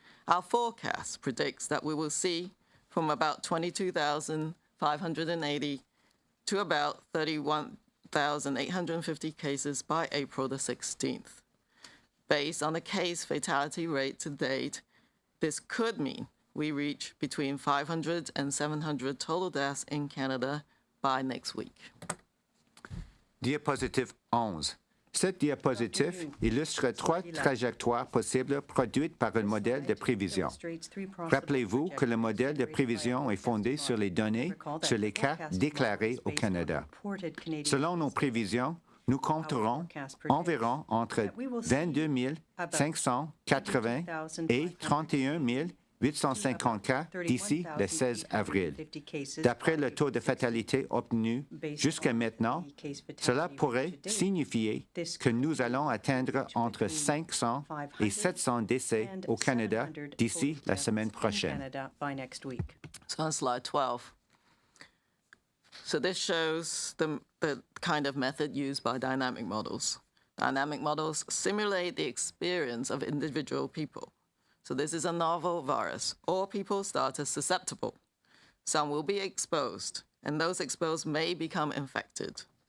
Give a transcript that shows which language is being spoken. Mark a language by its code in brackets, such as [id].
[en] Our forecast predicts that we will see from about 22,580 to about 31,850 cases by April the 16th. Based on the case fatality rate to date, this could mean we reach between 500 and 700 total deaths in Canada by next week. [fr] Diapositive 11. Cette diapositive illustre trois trajectoires possibles produites par un modèle de prévision. Rappelez-vous que le modèle de prévision est fondé sur les données sur les cas déclarés au Canada. Selon nos prévisions, nous compterons environ entre 22 580 et 31 850 cas d'ici le 16 avril. D'après le taux de fatalité obtenu jusqu'à maintenant, cela pourrait signifier que nous allons atteindre entre 500 et 700 décès au Canada d'ici la semaine prochaine. [en] So on slide 12. So this shows the kind of method used by dynamic models. Dynamic models simulate the experience of individual people. So this is a novel virus. All people start as susceptible. Some will be exposed, and those exposed may become infected.